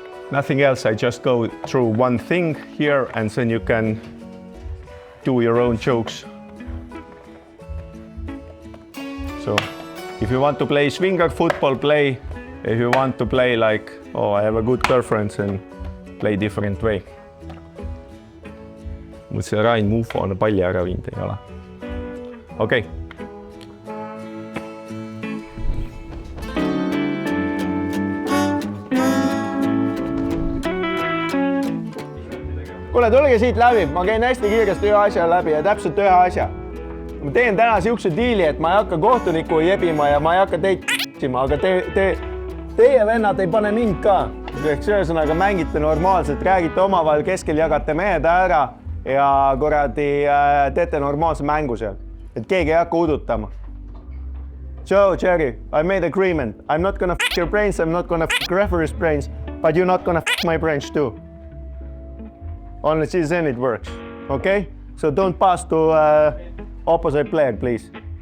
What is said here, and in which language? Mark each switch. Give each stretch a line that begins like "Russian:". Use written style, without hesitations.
English: Nothing else, I just go through one thing here and then you can do your own jokes. So, if you want to play swinger football, play. If you want to play like, oh, I have a good girlfriend, then play different way.
Estonian: Mul see Rain Mufo on palli ära viinud, ei ole.
English: Okay.
Estonian: Kuule, tulge siit läbi, ma käin hästi kiiresti ühe asja läbi ja täpselt ühe asja. Ma teen täna siukse diili, et ma ei hakka kohtuniku jebima ja ma ei hakka teid k***ima, aga teie vennad ei pane mind ka. Ehk ühesõnaga mängite normaalselt, räägite omavahel, keskel jagate mehed ära ja kuradi teete normaalse mängu seal. Et keegi ei hakka udutama.
English: Joe, Jerry, I made agreement. I'm not gonna f*** your brains, I'm not gonna f*** referee's brains, but you're not gonna f*** my brains too. Only then it works, okay? So don't pass to opposite player, please.